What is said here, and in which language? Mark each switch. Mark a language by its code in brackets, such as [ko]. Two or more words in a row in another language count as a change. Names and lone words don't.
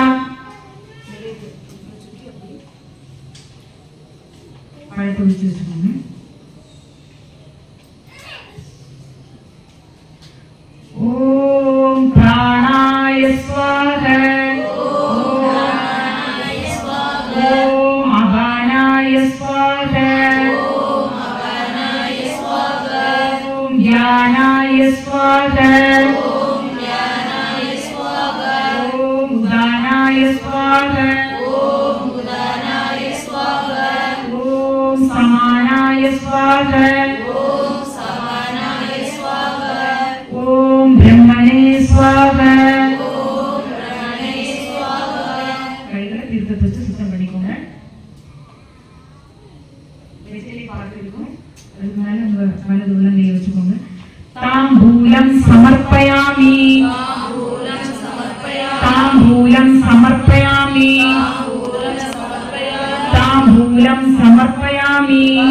[sa] ॐ प्राणाय स्वाह ज्ञानाय स्वाहा ओम ज्ञानाय स्वाहा ओम उदानाय स्वाहा ओम उदानाय स्वाहा ओम समानाय स्वाहा ओम समानाय स्वाहा ओम ब्रह्मणे स्वाहा ओम ब्रह्मणे स्वाहा. [ta] கைகளை தீர்த்தத்தை வச்சு சுத்தம் பண்ணிக்கோங்க. வெற்றிலை பார்த்திருக்கும் அதுக்கு மேல உங்க வலது உள்ளங்கையை வச்சுக்கோங்க. [sa] ताम्बूलं समर्पयामि ताम्बूलं समर्पयामि ताम्बूलं समर्पयामि.